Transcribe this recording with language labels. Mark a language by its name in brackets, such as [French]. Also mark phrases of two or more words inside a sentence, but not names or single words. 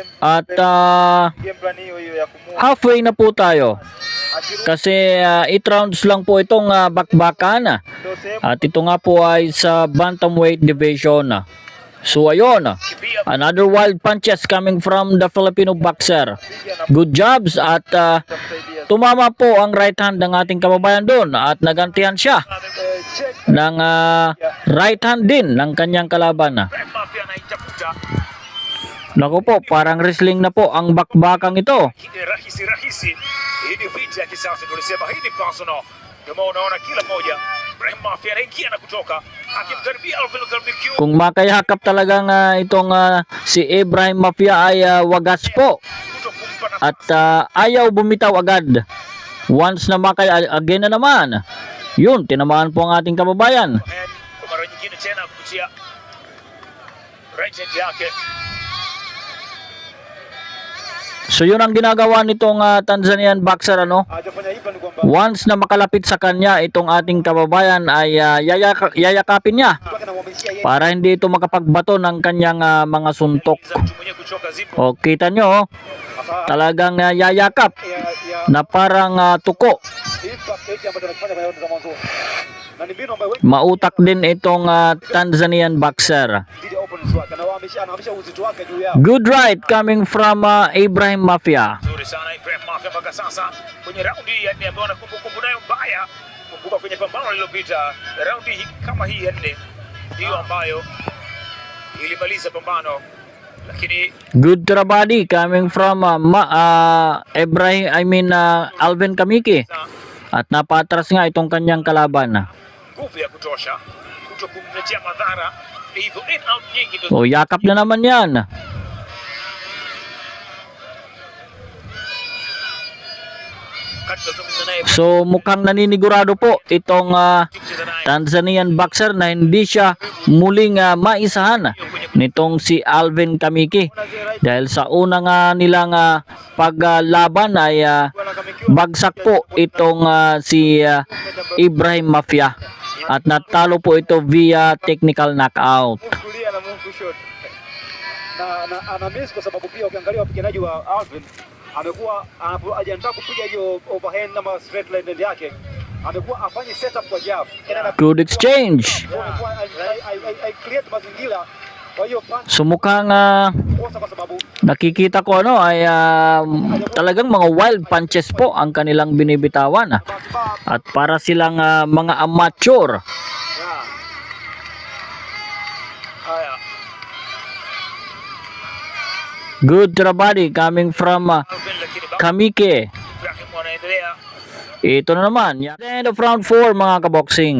[Filipino] At [English] game plan [Swahili] hiyo ya kumuua [Filipino] halfway na po tayo. Kasi 8 rounds lang po itong bakbakan. [Swahili] ndio sehemu [Filipino] At ito nga po ay sa [English] bantamweight division. [Filipino] So ayun, [English] another wild punches coming from the Filipino boxer. Good jobs at [Swahili] itamsaidia. [Filipino] tumama po ang [English] right hand [Filipino] ng ating kababayan doon at nagantihan siya Check ng [English] right hand [Filipino] din ng kanyang kalaban. Ibrahim Mafia Naku po, parang wrestling na po ang bakbakang ito. [Swahili] Hii rahisi. Hii ni vita ya kisasa, tulisema hii ni personal. Ndio maana unaona kila mmoja Ibrahim Mafia anaingia na kutoka akimkaribia Alvin Kamiki. [Filipino] Kung makayakap talagang itong si Ibrahim Mafia ay wagas po. At ayaw bumitaw agad. Once na again na naman. Yun, tinamaan po ang ating kababayan. [Swahili] Kwa mara nyingine tena kupitia [English] right hand [Swahili] yake. [Filipino] So yun ang ginagawa nitong [English] Tanzanian boxer, [Filipino] ano? [Swahili] Hajafanya hivyo ni kwamba [Filipino] Once na makalapit sa kanya itong ating kababayan ay yayakapin niya [Swahili] kwake anamwamishia yeye [Filipino] para hindi ito makapagbato ng kanyang mga suntok. [Swahili] Za mtu mwenyewe kuchoka zipo. [Filipino] O kita nyo, talagang yayakap ya na parang tuko. [Swahili] impact hiki ambacho anakifanya kwenye raundi za mwanzo. Na ni mbinu ambayo wengi [Filipino] Mautak din itong [English] Tanzanian boxer. [Swahili] dhidi ya opponents wake. Anahamisha uzito wake juu yao. [English] Good right coming from Ibrahim Mafia. [Swahili] Nzuri sana Ibrahim Mafia mpaka sasa kwenye raundi ya 4 ambayo ana kumbukumbu nayo mbaya. Kumbuka kwenye pambano lililopita raundi hii kama hii ya 4 ndiyo ambayo ilimaliza pambano, lakini [English] Good to the body coming from Alvin Kamiki. [Filipino] At napatras nga itong kanyang kalaban. [Swahili] nguvu ya kutosha kuto kumletea madhara, hivyo [English] in out [Swahili] nyingi ndio [Filipino] O yakap na naman yan. [Swahili] tunazungumza naye [Filipino] So mukhang naninigurado po itong [Swahili] kucheza naye [English] Tanzanian boxer [Filipino] na hindi siya muling maisahan nitong si Alvin Kamiki. Dahil sa unang nilang paglaban ay bagsak po itong si Ibrahim Mafia. At natalo po ito [English] via technical knockout. [Swahili] Kulia na Mungu shot. Na ana miss kwa sababu pia ukiangalia wapiganaji wa Alvin amekuwa anapojiandaa kupiga hiyo overhand na [English] straight line [Swahili] yake amekuwa afanye setup kwa jab. [English] Good exchange. [Swahili] Amekuwa [English] I create [Swahili] mazingira kwa hiyo punch [Filipino] So mukhang [Swahili] kosa kwa sababu [Filipino] nakikita ko ay talagang mga [English] wild punches [Filipino] po ang kanilang binibitawan. At para silang mga amateur. yeah. haya. [English] Good to the body coming from [Swahili] Alvin lakini bado Kamike. Ibrahim wanaendelea. [Filipino] Ito na naman. [English] End of round 4 [Filipino] mga kaboxing.